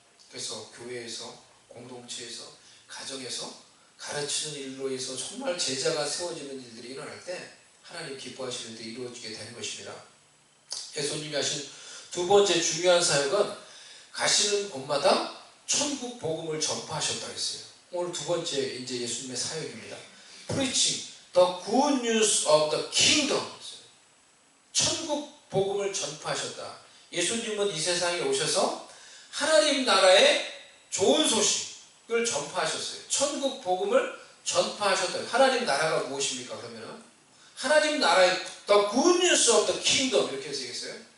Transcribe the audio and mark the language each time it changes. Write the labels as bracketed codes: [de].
[ko] 그래서 교회에서, 공동체에서, 가정에서 가르치는 일로 해서 정말 제자가 세워지는 일들이 일어날 때 하나님 기뻐하시는 데 이루어지게 되는 것입니다. 예수님이 하신 두 번째 중요한 사역은 가시는 곳마다 천국 복음을 전파하셨다고 했어요. 오늘 두 번째 이제 예수님의 사역입니다. [en] Preaching the good news of the kingdom. [ko] 천국 복음을 전파하셨다. 예수님은 이 세상에 오셔서 하나님 나라의 좋은 소식을 전파하셨어요. 천국 복음을 전파하셨다. 하나님 나라가 무엇입니까? 그러면은 하나님 나라의 [en] the good news of the kingdom [ko] 이렇게 해서 얘기했어요.